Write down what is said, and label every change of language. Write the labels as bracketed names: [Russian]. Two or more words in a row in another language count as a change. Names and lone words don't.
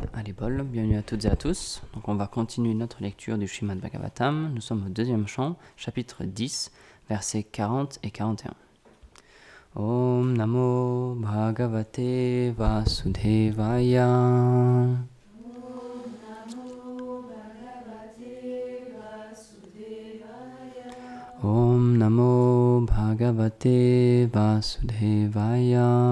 [French] Haribol, bienvenue à toutes et à tous. Donc on va continuer notre lecture du Srimad Bhagavatam. Nous sommes au deuxième chant, chapitre 10, versets 40 et 41. [Sanskrit] ॐ नमो भगवते वासुदेवाय. ॐ नमो भगवते वासुदेवाय.